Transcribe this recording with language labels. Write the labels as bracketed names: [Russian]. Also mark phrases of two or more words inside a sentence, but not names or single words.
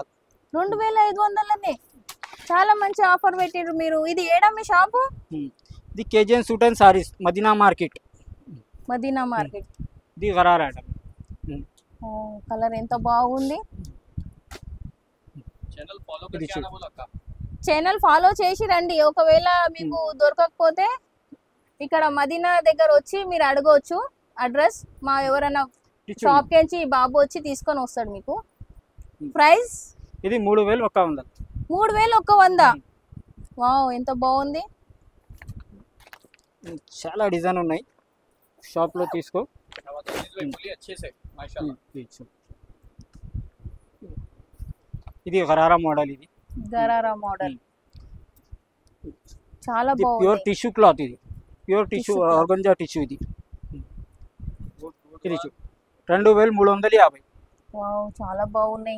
[Telugu] 2500 చాలా మంచి ఆఫర్ పెట్టారు మీరు. ఇది ఏడా మీ షాపు? ఇది కేజీఎన్ సూట్ అండ్ సారీస్ మదీనా మార్కెట్. మదీనా మార్కెట్. ఇది గరారా ఐటమ్. కలర్ ఎంత బాగుంది. [English] channel follow [Hindi] करके आना बोला अक्का. [English] channel follow [Telugu] చేసి రండి. ఒకవేళ మీకు దొరకకపోతే ఇక్కడ మదీనా దగ్గర వచ్చి మీరు అడగవచ్చు అడ్రస్. మా ఎవరైనా షాప్ కి బాబు వచ్చి తీసుకొని వస్తాడు మీకు. ప్రైస్ ఇది 3100. 3100. వావ్ ఎంత బాగుంది. చాలా డిజైన్ ఉన్నాయి. షాప్ లో తీసుకో. [Hindi] बोलिए अच्छे से माशाल्लाह. [Telugu] ఇది గరారా మోడల్. ఇది గరారా మోడల్ చాలా బాగుంది. [English] pure tissue cloth. [Telugu] ఇది [English] pure tissue organza tissue. [Telugu] ఇది 2350. వావ్ చాలా బాగున్నాయి.